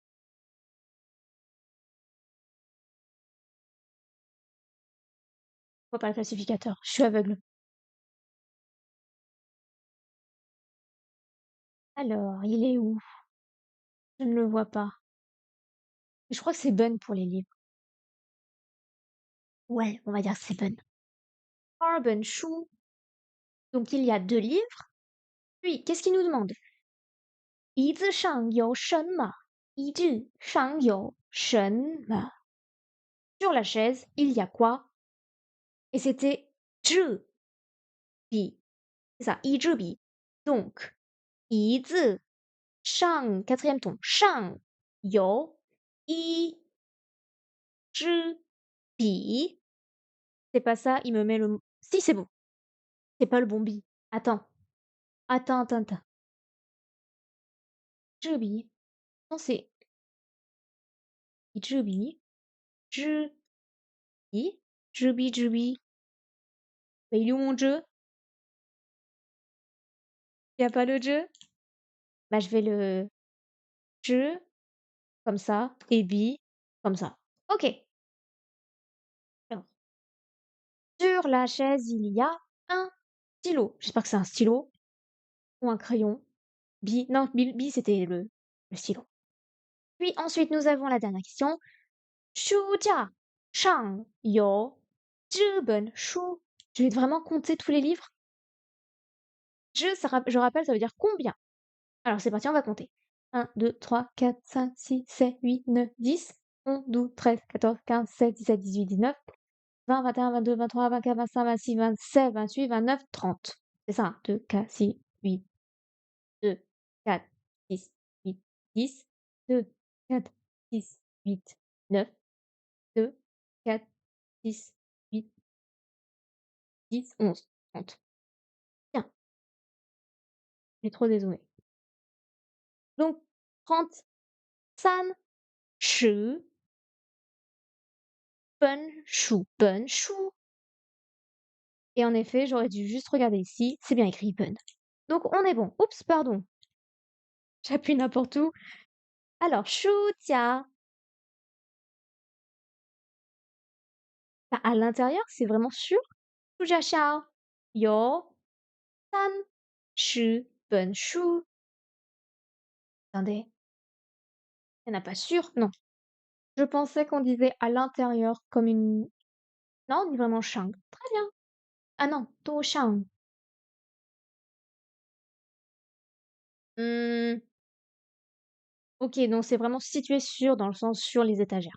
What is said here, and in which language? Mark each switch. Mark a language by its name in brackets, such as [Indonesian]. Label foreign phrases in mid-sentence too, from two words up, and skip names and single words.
[French] Je vois pas le classificateur. Je suis aveugle. Alors, il est où? Je ne le vois pas. Je crois que c'est bun pour les livres. Ouais, on va dire que c'est bun. [Chinese] 本书. [French] Donc il y a 2 livres. Puis, qu'est-ce qu'il nous demande? [Chinese] 椅子上有什么？椅子上有什么? [French] Sur la chaise, il y a quoi? Et c'était [Chinese] 纸笔. [French] C'est ça, [Chinese] 一支笔. Donc, 椅子上, [French] quatrième ton, [Chinese] 上有一支笔. [French] C'est pas ça, il me met le... Si, c'est bon. C'est pas le bon bi. Attends. [Chinese] 支笔. [French] Non, c'est [Chinese] 一支笔. 支笔. 支笔. [French] Mais il est où mon jeu? Il n'y a pas le jeu? Bah, je vais le jeu comme ça et bi comme ça. Ok. Alors, sur la chaise, il y a un stylo. J'espère que c'est un stylo ou un crayon. Bi, non, bi c'était le stylo. Puis ensuite, nous avons la dernière question. [Chinese] 书架上有这本书. [French] Je vais vraiment compter tous les livres. Je rappelle, ça veut dire combien. Alors c'est parti, on va compter. 1, 2, 3, 4, 5, 6, 7, 8, 9, 10, 11, 12, 13, 14, 15, 16, 17, 18, 19, 20, 21, 22, 23, 24, 25, 26, 27, 28, 29, 30. C'est ça, 2, 4, 6, 8, 2, 4, 6, 8, 10, 2, 4, 6, 8, 9, 2, 4, 6, 8, 10, 11, 30. Bien. J'ai trop dézoomé. Donc, 30, [Chinese] 三十本书. [French] Et en effet, j'aurais dû juste regarder ici, c'est bien écrit pen. Donc on est bon. Oups, pardon. J'appuie n'importe où. Alors, [Chinese] 书架. [French] Bah, à l'intérieur, c'est vraiment sûr. [Chinese] 书架上有30本书. [French] Attendez. Il n'y en a pas sûr? Non. Je pensais qu'on disait à l'intérieur comme une... Non, on dit vraiment shang. Très bien. Ah non, to shang. Ok, donc c'est vraiment situé sur, dans le sens sur les étagères.